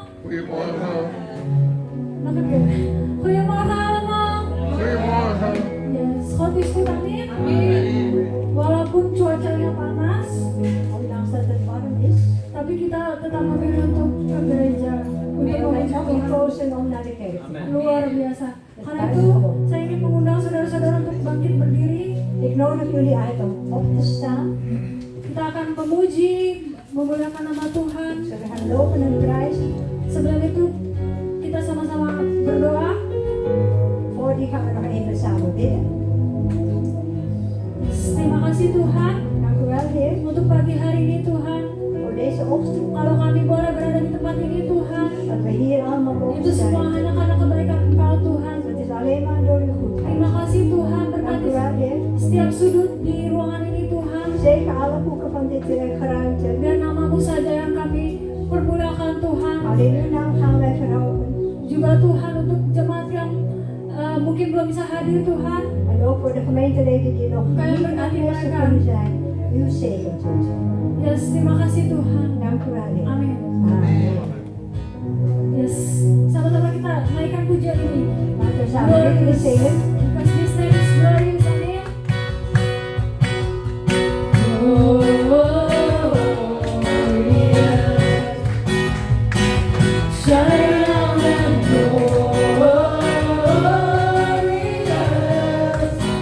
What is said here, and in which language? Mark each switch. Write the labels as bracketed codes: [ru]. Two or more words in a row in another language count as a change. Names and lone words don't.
[nl] Goedemorgen. Nog een keer. Goedemorgen allemaal. Goedemorgen. Yes, God is goed, [id] amin. Walaupun cuacanya panas, [nl] Ondanks dat het warm is, [id] tapi kita tetap memilih untuk ke gereja untuk [nl] we hebben [id] memuji [nl] toch [id] Tuhan. [nl] gekozen om naar de kerk te gaan. [id] Luar biasa. Karena itu saya ingin mengundang saudara-saudara untuk bangkit berdiri. [nl] Ik nodig jullie uit om op te staan. [id] Kita akan memuji, memuliakan nama Tuhan. [nl] We gaan lopen en prijzen. [id] Sebelum itu kita sama-sama berdoa. [nl] Voor die gaan we nog even samen bidden. [id] Terima kasih Tuhan [nl] Dank u wel, Heer, [id] untuk pagi hari ini Tuhan. [nl] voor deze ochtend. [id] Kalau kami boleh berada di tempat ini Tuhan, [nl] Dat we hier allemaal [id] itu [nl] mogen [id] semua [nl] zijn. [id] hanya karena kebaikan Engkau Tuhan. [nl] Het is alleen maar door uw goedheid. [id] Terima kasih Tuhan, [nl] Dank [id] berkati [nl] u wel, Heer. [id] setiap sudut di ruangan ini Tuhan. [nl] Zegen alle hoeken van dit geruimte. [id] Biar namamu saja yang kami permuliakan Tuhan. [nl] Alleen uw naam gaan wij verhogen. [id] Juga Tuhan untuk jemaat yang mungkin belum bisa hadir Tuhan. [nl] En ook voor de gemeenteleden die nog Kan je niet [id] berkati [nl] aanwezig [id] mereka? [nl] kunnen zijn. Uw zegen tot. [id] Yes, terima kasih Tuhan. [nl] Dank u wel, Heer. [id] Amin. [nl] Amen. [id] Yes, sama-sama kita naikkan pujian ini. [nl] Laten we samen liederen zingen. [en] Because His name is glorious. Amin. Shine on and glorious.